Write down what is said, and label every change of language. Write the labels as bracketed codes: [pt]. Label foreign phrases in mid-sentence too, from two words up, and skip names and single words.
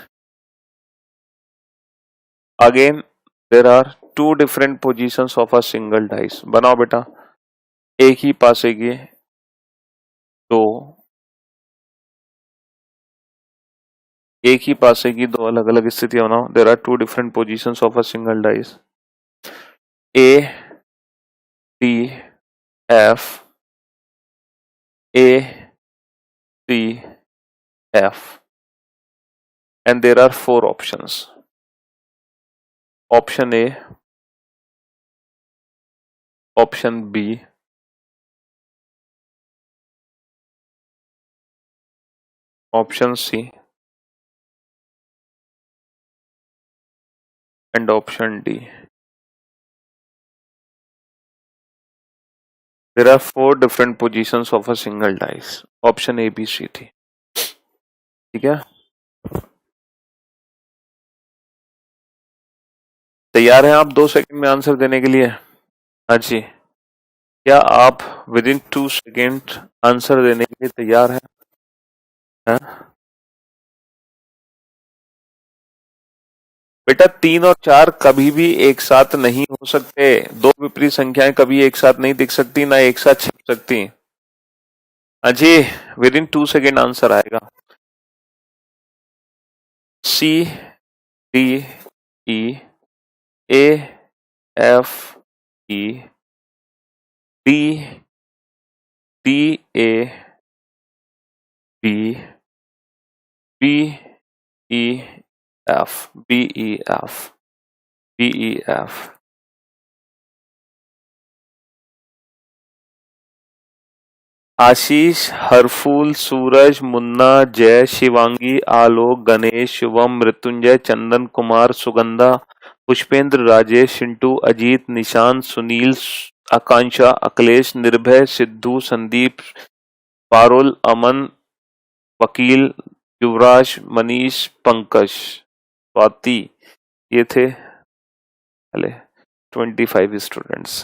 [en] Again there are 2 different positions of a single dice. [hi] बनाओ बेटा, एक ही पासे की 2 अलग अलग स्थितियां बनाओ। [en] There are 2 different positions of a single dice. A, D, F, A, C, F, and there are 4 options. Option A, option B, option C, and option D. There are 4 different positions of a single dice. Option A, [hi] B, C थी. ठीक है, तैयार हैं आप 2 सेकंड में आंसर देने के लिए? हाँ जी, क्या आप [en] within 2 second answer [hi] देने के लिए तैयार हैं? हाँ? बेटा 3 और 4 कभी भी एक साथ नहीं हो सकते. 2 विपरीत संख्याएं कभी एक साथ नहीं दिख सकती, ना एक साथ छिप सकती. हाँ जी, [en] within 2 second answer [hi] आएगा. [en] C, D, E, A, F, E, D, D, A, B, B, E, F, B, E, F, B, E, F. [hi] आशीष, हरफूल, सूरज, मुन्ना, जय, शिवांगी, आलोक, गणेश, शुभम, मृत्युंजय, चंदन कुमार, सुगंधा, पुष्पेंद्र, राजेश, चिंटू, अजीत, निशांत, सुनील, आकांक्षा, अखिलेश, निर्भय, सिद्धू, संदीप, पारुल, अमन, वकील, युवराज, मनीष, पंकज, स्वाति, ये थे पहले 25 स्टूडेंट्स.